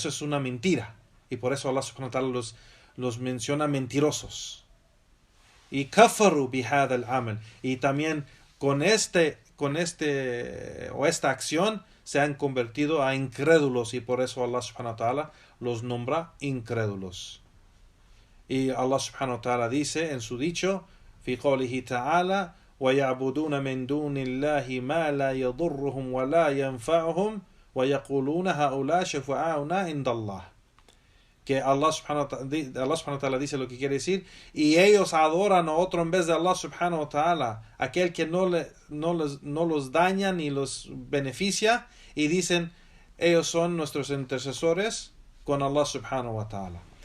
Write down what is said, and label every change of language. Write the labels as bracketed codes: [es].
[es] Eso es una mentira, y por eso Allah subhanahu wa ta'ala los menciona mentirosos. Y [ar] kafaru bihad al amal, [es] y también con esta acción se han convertido a incrédulos, y por eso Allah subhanahu wa ta'ala los nombra incrédulos. Y Allah subhanahu wa ta'ala dice en su dicho, [ar] fi qawlihi ta'ala, وَيَعْبُدُونَ مِن دُونِ اللَّهِ مَا لَا يَضُرُّهُمْ وَلَا يَنْفَعُهُمْ وَيَقُولُونَ هَؤُلَاءِ شُفَعَاؤُنَا عِندَ اللَّهِ. [es] Que Allah subhanahu wa ta'ala dice lo que quiere decir, y ellos adoran a otro en vez de Allah subhanahu wa ta'ala, aquel que no los daña ni los beneficia, y dicen ellos son nuestros intercesores con Allah subhanahu wa ta'ala.